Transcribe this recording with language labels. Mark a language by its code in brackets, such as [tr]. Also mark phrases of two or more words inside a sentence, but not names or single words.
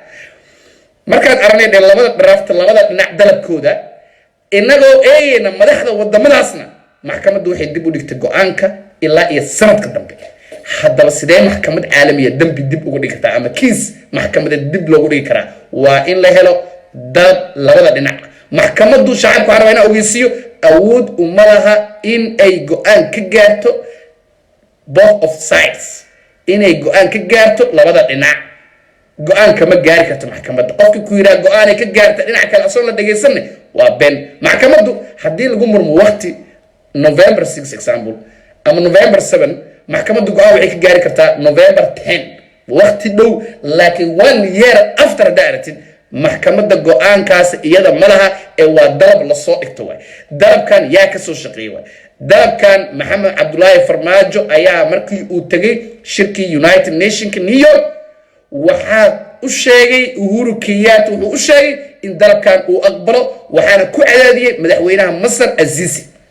[so] markaad aragnay labada draft labada dhinac dalabkooda inagoo eegayna madaxda wadamadaasna maxkamaddu waxay dib u dhigtay go'aanka ilaa iyo sanadka dambe haddaba sidee maxkamad caalamiya dambi dib ugu dhigi kartaa ama kiis maxkamada dib loogu dhigi karaa waa in la helo dalab labada dhinac maxkamaddu shacabku waxaa rabaa inaa ogeysiiyo awood uma laha in ay go'aan ka gaarto [en] both of sides [so] inay go'aan ka gaarto labada dhinac go'aan kama gaari karto maxkamadda qofka ku yiraahdo go'aan ay ka gaarto dhinac kale asoo la dhageysanay waa ben maxkamaddu haddii lagu murmo waqti November 6 example ama November 7 maxkamaddu go'aan waxay ka gaari kartaa November 10 waqti dhow laakiin [en] 1 year after that [so] maxkamadda go'aankaas iyada malaha ee waa dalab la soo dhigto way dalabkan yaa ka soo shaqeeyay way dalabkan Maxamed Cabdullaahi Farmaajo ayaa markii uu tagay shirkii United Nations New York waxa u sheegay Uhuru Kenyatta wuxuu u sheegay in dalabkan uu aqbalo waxaana ku cadaadiyay madaxweynaha Masar Azizi